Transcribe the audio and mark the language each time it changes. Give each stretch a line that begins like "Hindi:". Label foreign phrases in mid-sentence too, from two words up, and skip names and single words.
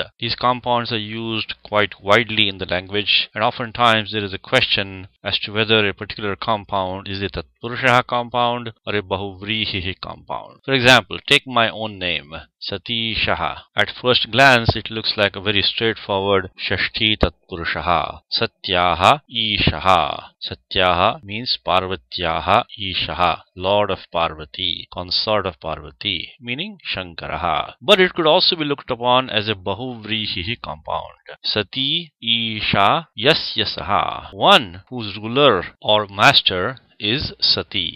English: These compounds are used quite widely in the language, and oftentimes there is a question as to whether a particular compound is a tatpurusha compound or a bahuvrihi compound. For example, take my own name, Satishaha. At first glance, it looks like a very straightforward
Sanskrit: षष्ठी तत्पुरुषः. सत्याः ईशः.
English: Satyaha means
Sanskrit: पार्वत्याः ईशः,
English: Lord of Parvati, consort of Parvati, meaning Shankaraha. But it could also be looked upon as a bahuvrihi compound.
Sanskrit: सती ईशा यस्य सः,
English: one whose ruler or master is Sati.